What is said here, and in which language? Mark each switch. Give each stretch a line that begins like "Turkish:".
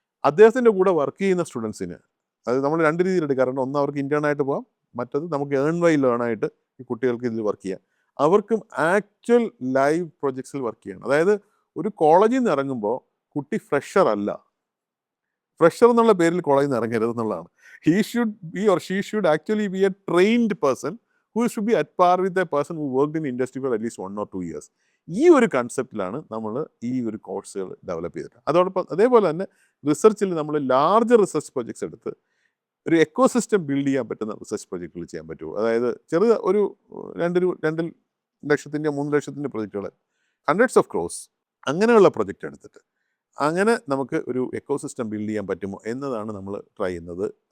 Malayalam: അദ്ദേഹത്തിൻ്റെ കൂടെ വർക്ക് ചെയ്യുന്ന സ്റ്റുഡൻസിന്, അത് നമ്മൾ രണ്ട് രീതിയിൽ എടുക്കാറുണ്ട്. ഒന്ന് അവർക്ക് ഇൻറ്റേൺ ആയിട്ട് പോകാം, മറ്റത് നമുക്ക് ഏൺ ബൈ ലേൺ ആയിട്ട് ഈ കുട്ടികൾക്ക് ഇതിൽ വർക്ക് ചെയ്യാം. അവർക്കും ആക്ച്വൽ ലൈവ് പ്രൊജക്ട്സിൽ വർക്ക് ചെയ്യണം. അതായത് ഒരു കോളേജിൽ നിന്ന് ഇറങ്ങുമ്പോൾ കുട്ടി ഫ്രഷർ അല്ല, ഫ്രഷർ എന്നുള്ള പേരിൽ കോളേജിൽ നിന്ന് ഇറങ്ങരുത് എന്നുള്ളതാണ്.
English: he or she should actually be a trained person who should be at par with a person who worked in industry for at least 1 or 2 years.
Malayalam: ഈ ഒരു കൺസെപ്റ്റിലാണ് നമ്മൾ ഈ ഒരു കോഴ്സുകൾ ഡെവലപ്പ് ചെയ്തിട്ട്. അതോടൊപ്പം അതേപോലെ തന്നെ റിസർച്ചിൽ നമ്മൾ ലാർജ് റിസർച്ച് പ്രൊജക്ട്സ് എടുത്ത് ഒരു എക്കോസിസ്റ്റം ബിൽഡ് ചെയ്യാൻ പറ്റുന്ന റിസർച്ച് പ്രൊജക്റ്റുകൾ ചെയ്യാൻ പറ്റുമോ. അതായത് ഒരു 2 ലക്ഷത്തിൻ്റെ 3 ലക്ഷത്തിൻ്റെ പ്രൊജക്റ്റുകൾ, ഹൺഡ്രഡ്സ് ഓഫ് ക്രോസ് അങ്ങനെയുള്ള പ്രൊജക്റ്റ് എടുത്തിട്ട് അങ്ങനെ നമുക്ക് ഒരു എക്കോസിസ്റ്റം ബിൽഡ് ചെയ്യാൻ പറ്റുമോ എന്നതാണ് നമ്മൾ ട്രൈ ചെയ്യുന്നത്.